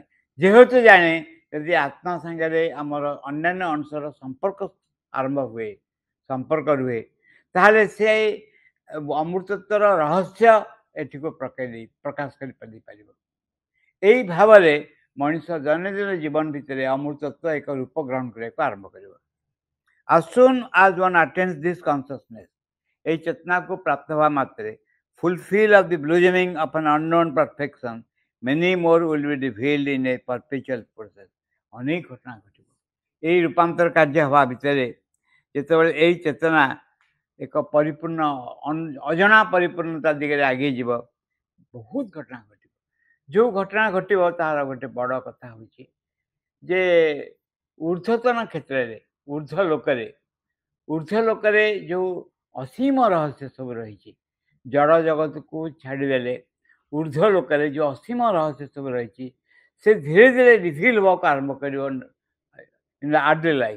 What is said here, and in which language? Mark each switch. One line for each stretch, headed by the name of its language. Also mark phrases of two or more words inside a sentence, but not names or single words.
Odia: ଯେହେତୁ ଜାଣେ ଯଦି ଆତ୍ମା ସାଙ୍ଗରେ ଆମର ଅନ୍ୟାନ୍ୟ ଅଂଶର ସମ୍ପର୍କ ଆରମ୍ଭ ହୁଏ, ସମ୍ପର୍କ ରୁହେ, ତାହେଲେ ସେ ଅମୃତତ୍ୱର ରହସ୍ୟ ଏଠିକୁ ପ୍ରକାଶ କରିପାରିବ। ଏହି ଭାବରେ ମଣିଷ ଦୈନନ୍ଦିନ ଜୀବନ ଭିତରେ ଅମୃତତ୍ୱ ଏକ ରୂପ ଗ୍ରହଣ କରିବାକୁ ଆରମ୍ଭ କରିବ।
English: As soon as one attains this consciousness,
Odia: ଏହି ଚେତନାକୁ ପ୍ରାପ୍ତ ହେବା ମାତ୍ରେ
English: fulfill of the blossoming of an unknown perfection, many more will be revealed in a perpetual process.
Odia: ଅନେକ ଘଟଣା ଘଟିବ। ଏହି ରୂପାନ୍ତର କାର୍ଯ୍ୟ ହେବା ଭିତରେ ଯେତେବେଳେ ଏହି ଚେତନା ଏକ ପରିପୂର୍ଣ୍ଣ ଅଜଣା ପରିପୂର୍ଣ୍ଣତା ଦିଗରେ ଆଗେଇ ଯିବ ବହୁତ ଘଟଣା ଘଟିବ। ଯେଉଁ ଘଟଣା ଘଟିବ ତାହାର ଗୋଟେ ବଡ଼ କଥା ହେଉଛି ଯେ ଊର୍ଦ୍ଧ୍ୱତନ କ୍ଷେତ୍ରରେ ଊର୍ଦ୍ଧ୍ୱ ଲୋକରେ ଯେଉଁ ଅସୀମ ରହସ୍ୟ ସବୁ ରହିଛି, ଜଡ଼ ଜଗତକୁ ଛାଡ଼ିଦେଲେ ଊର୍ଦ୍ଧ୍ୱ ଲୋକରେ ଯେଉଁ ଅସୀମ ରହସ୍ୟ ସବୁ ରହିଛି ସେ ଧୀରେ ଧୀରେ ରିଭିଲ୍ ହେବାକୁ ଆରମ୍ଭ କରିବ
English: in the early life.